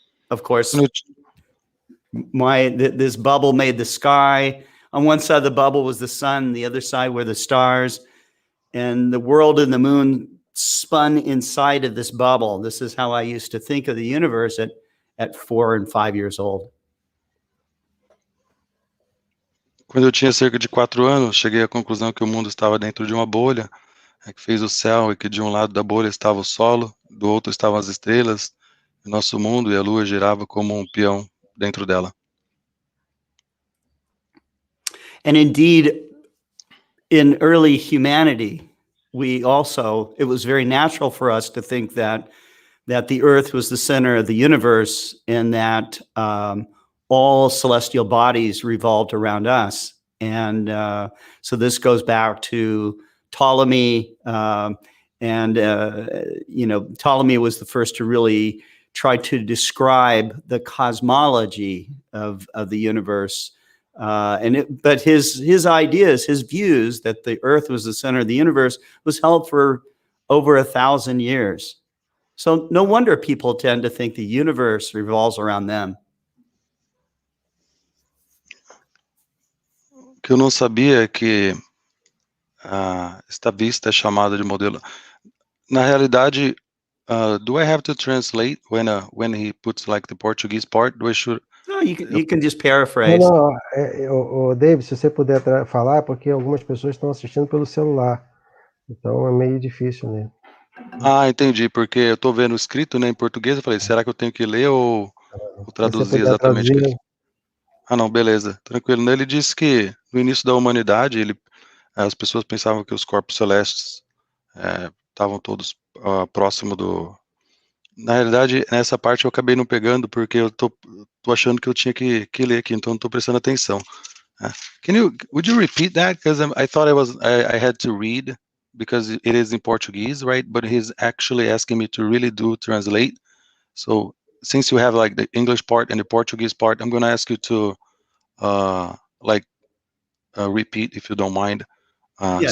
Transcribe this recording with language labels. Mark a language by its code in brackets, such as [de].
[en] Of course, this bubble made the sky. On one side of the bubble was the sun, the other side were the stars, and the world and the moon spun inside of this bubble. This is how I used to think of the universe at 4 and 5 years old. [pt] Quando eu tinha cerca de 4 anos, cheguei à conclusão que o mundo estava dentro de uma bolha, que fez o céu e que de um lado da bolha estava o solo, do outro estavam as estrelas, e nosso mundo e a lua girava como um peão dentro dela. [en] And indeed, in early humanity, it was very natural for us to think that the Earth was the center of the universe, and that all celestial bodies revolved around us. And so this goes back to Ptolemy, and Ptolemy was the first to really try to describe the cosmology of the universe. But his ideas, his views that the Earth was the center of the universe was held for over 1,000 years. So no wonder people tend to think the universe revolves around them. [pt] O que eu não sabia é que esta vista é chamada de modelo. Na realidade, [en] do I have to translate when he puts like the Portuguese part? Do I should? No, you can just paraphrase. [pt] Não, David, se você puder falar, porque algumas pessoas estão assistindo pelo celular, então é meio difícil, né? Entendi, porque eu tô vendo escrito, né, em português, eu falei, será que eu tenho que ler ou traduzir exatamente o que... não, beleza, tranquilo. Ele disse que no início da humanidade, as pessoas pensavam que os corpos celestes estavam todos próximo do... Na realidade, nessa parte eu acabei não pegando, porque eu tô achando que eu tinha que ler aqui, então não tô prestando atenção. [en] Would you repeat that? Because I thought I had to read, because it is in Portuguese, right? But he's actually asking me to really translate. So since you have like the English part and the Portuguese part, I'm going to ask you to repeat, if you don't mind, yes.